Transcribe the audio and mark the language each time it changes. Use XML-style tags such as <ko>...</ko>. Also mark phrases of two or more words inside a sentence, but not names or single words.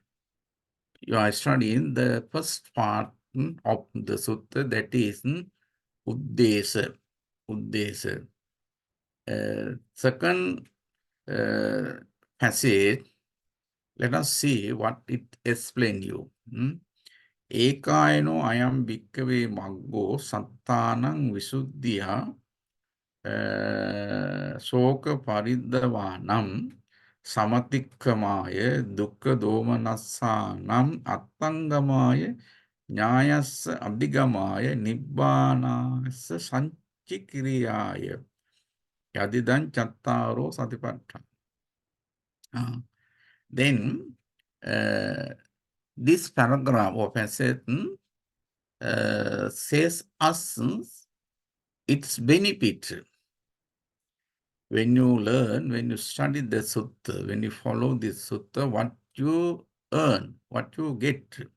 <en>You are studying the first part of the sutta, that is Uddesa. Uddesa. Second passage, let us see what it explains you.</en> <pi>Ekaino ayam bhikkave maggo sattanang visuddhya soka pariddavanam samatikkamaya dukkha domanassanam attangamaya nyayassa abhigamaya nibbanassa sanchikiriyaya yadidan chattaro satipatthana.</pi> <en>Then this paragraph of passage says us its benefit. When you learn, when you study the sutta, when you follow this sutta, what you earn, what you get.</en>